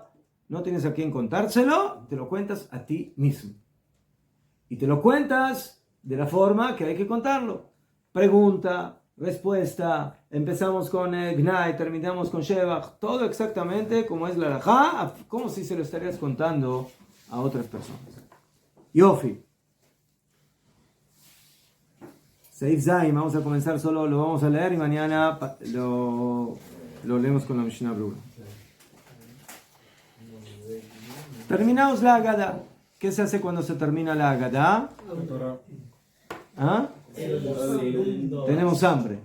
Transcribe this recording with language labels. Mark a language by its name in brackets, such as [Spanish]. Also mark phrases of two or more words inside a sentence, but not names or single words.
[Spanish] No tienes a quién contárselo, te lo cuentas a ti mismo. Y te lo cuentas de la forma que hay que contarlo. Pregunta, respuesta, empezamos con Gnai, terminamos con Shevach, todo exactamente como es la halajá, como si se lo estarías contando a otras personas. Yofi. [Hebrew] סעיף זיין, [Spanish] vamos a comenzar solo, lo vamos a leer y mañana lo leemos con la Mishnah Brura. Terminamos la Agadá. ¿Qué se hace cuando se termina la Agadá? ¿Ah? Tenemos hambre.